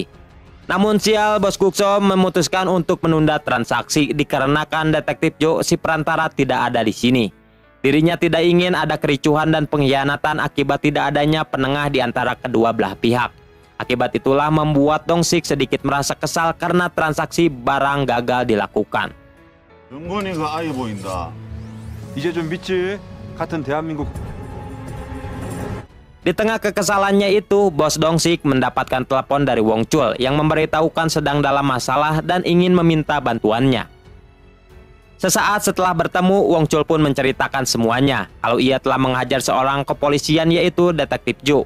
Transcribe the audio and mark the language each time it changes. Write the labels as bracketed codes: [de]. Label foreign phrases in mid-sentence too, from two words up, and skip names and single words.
[id] Namun sial, Bos Gukso memutuskan untuk menunda transaksi dikarenakan detektif Ju si perantara tidak ada di sini. Dirinya tidak ingin ada kericuhan dan pengkhianatan akibat tidak adanya penengah di antara kedua belah pihak. Akibat itulah membuat Dong-sik sedikit merasa kesal karena transaksi barang gagal dilakukan. [ko] 은근이가 아예 보인다. 이제 좀 믿지? 같은 대한민국. [id] Di tengah kekesalannya itu, Bos Dong-sik mendapatkan telepon dari Wong Chul yang memberitahukan sedang dalam masalah dan ingin meminta bantuannya. Sesaat setelah bertemu, Wong Chul pun menceritakan semuanya kalau ia telah menghajar seorang kepolisian yaitu detektif Ju.